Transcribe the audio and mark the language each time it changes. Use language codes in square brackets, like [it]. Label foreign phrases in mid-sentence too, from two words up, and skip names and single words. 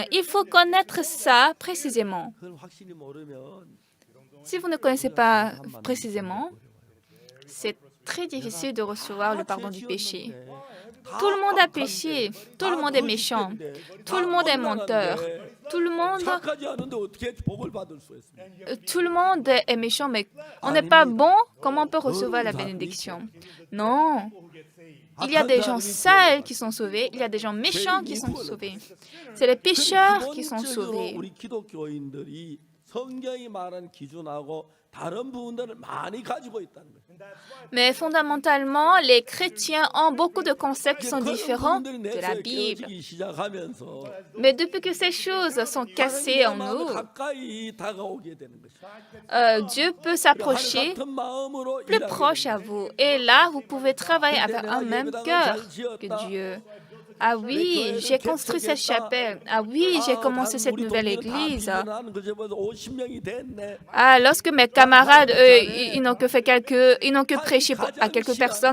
[fr] Il faut connaître ça précisément. Si vous ne connaissez pas précisément, c'est très difficile de recevoir le pardon du péché. Tout le monde a péché. Tout le monde est méchant. Tout le monde est menteur. Tout le monde, [ko] 착하지 않은데 어떻게 복을 받을 수 있습니까? [fr] tout le monde est méchant, mais on n'est pas bon. Comment on peut recevoir la bénédiction? Non. Il y a des gens sales qui sont sauvés. Il y a des gens méchants qui sont sauvés. C'est les pécheurs qui sont [ko] 기본적으로 [fr] sauvés. [ko] 우리 기독교인들이 성경이 말하는 기준하고 다른 부분들을 많이 가지고 있다는 거예요. [fr] Mais fondamentalement, les chrétiens ont beaucoup de concepts qui sont différents [ko] 부분들이 [fr] de [ko] 내 [fr] la [ko] 속에 [fr] Bible. [ko] 깨어지기 시작하면서 [fr] Mais depuis que ces choses sont cassées en [ko] 하나님과 [fr] nous, [ko] 가까이 다가오게 되는 것이죠. [fr] Dieu peut s'approcher [ko] 같은 마음으로 [fr] plus [ko] 일하게 [fr] proche à vous. Et là, vous pouvez travailler avec un même cœur que Dieu. Ah oui, j'ai construit cette chapelle. Ah oui, j'ai commencé cette nouvelle église. Ah, lorsque mes camarades, eux, ils n'ont que fait ils n'ont que prêché à quelques personnes.